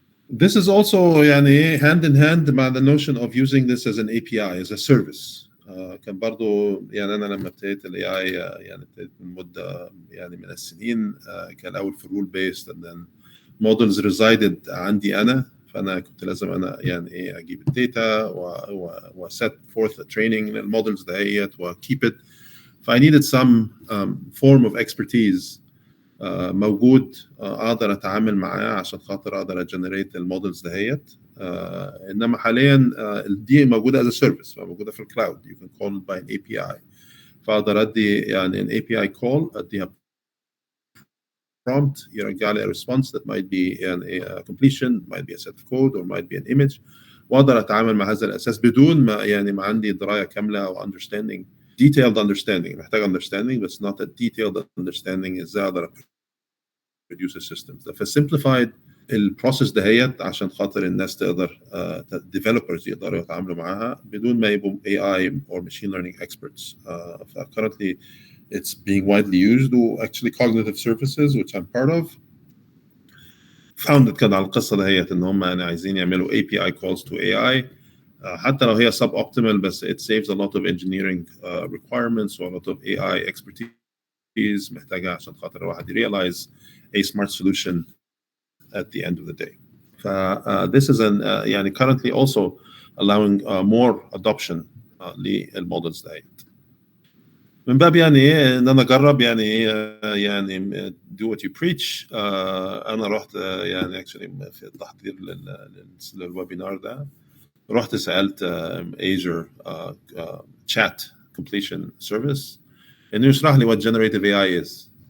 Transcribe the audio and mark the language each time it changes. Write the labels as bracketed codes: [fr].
[en] This is also hand in hand [ar] مع [en] the notion of using this as an API, as a service. [ar] كان برضو أنا لما ابتديت ال AI ابتديت من مدة من السنين كان الأول في [en] rule based and then models resided [ar] عندي أنا. فأنا كنت لازم أنا أجيب الداتا و [en] set forth a training [ar] للمودلز دهيت و [en] keep it. I needed some form of expertise [ar] موجود أقدر أتعامل معاه عشان خاطر أقدر generate المودلز دهيت. إنما حاليا دي موجودة [en] as a service, [ar] موجودة في الكلاود. [en] You can call it by an API. [ar] فأقدر أدي [en] an API call, [ar] أديها [en] prompt, [ar] يرجع لي [en] a response that might be a completion, might be a set of code, or might be an image. [ar] وأقدر أتعامل مع هذا الأساس بدون ما عندي دراية كاملة أو [en] understanding, detailed understanding. [ar] محتاج [en] understanding, but it's not a detailed understanding. [ar] إزاي أقدر [en] produce a system. [ar] فsimplified البروسيس دهيت عشان خاطر الناس تقدر developers يقدروا يتعاملوا معاها بدون ما يبقوا [en] AI or machine learning experts. Currently it's being widely used. Actually cognitive services, which I'm part of, founded [ar] كده على القصة دهيت إن هم عايزين يعملوا [en] API calls to AI. [ar] حتى لو هي [en] suboptimal, بس it saves a lot of engineering requirements or a lot of AI expertise [ar] محتاجة عشان خاطر الواحد [en] realize a smart solution at the end of the day. This is currently also allowing more adoption [ar] للمودلز دهيت. من باب يعني ايه ان انا اجرب يعني ايه يعني [en] do what you preach. [ar] انا رحت يعني actually في التحضير للويبينار ده رحت سالت Azure chat completion service انه يشرح لي [en] what generative AI is.